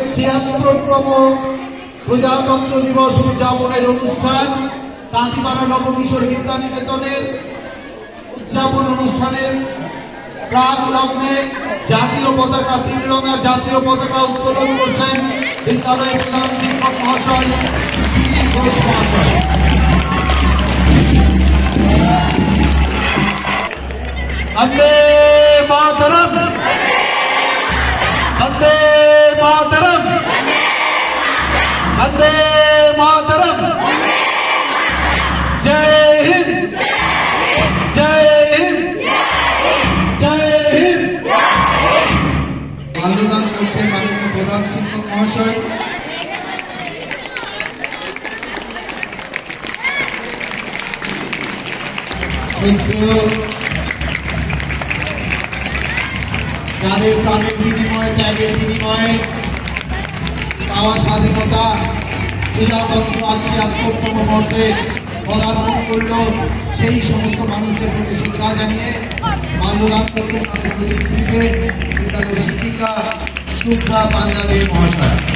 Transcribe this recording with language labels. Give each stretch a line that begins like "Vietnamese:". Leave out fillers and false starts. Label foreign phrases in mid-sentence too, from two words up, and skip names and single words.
Bangla: ৭৬তম প্রজাতন্ত্র দিবস উদযাপনের অনুষ্ঠান তাঁতিপাড়া নবকিশোর বিদ্যা নিকেতনের উদযাপন অনুষ্ঠানের প্রাক লগ্নে জাতীয় পতাকা তিন রঙা জাতীয় পতাকা উত্তোলন করছেন বিদ্যালয়ের প্রধান শিক্ষক মহাশয় সুধীর ঘোষ মহাশয়।
Sanskrit: वंदे मातरम, वंदे मातरम, वंदे मातरम।
Hindi: जय हिंद, जय हिंद, जय हिंद।
Bangla: মাল্যদান করছেন মাননীয় প্রধান শিক্ষক মহাশয়। যাদের প্রাণের বিনিময়ে ত্যাগের বিনিময়ে পাওয়া স্বাধীনতা প্রজাতন্ত্র আজ ৭৬তম বর্ষে পদার্পণ করল, সেই সমস্ত মানুষদের প্রতি শ্রদ্ধা জানিয়ে মাল্যদান করবেন আমাদের প্রতিনিধিকে বিদ্যালয় শিক্ষিকা শুভ্রা পাঞ্জাবী মহাশয়।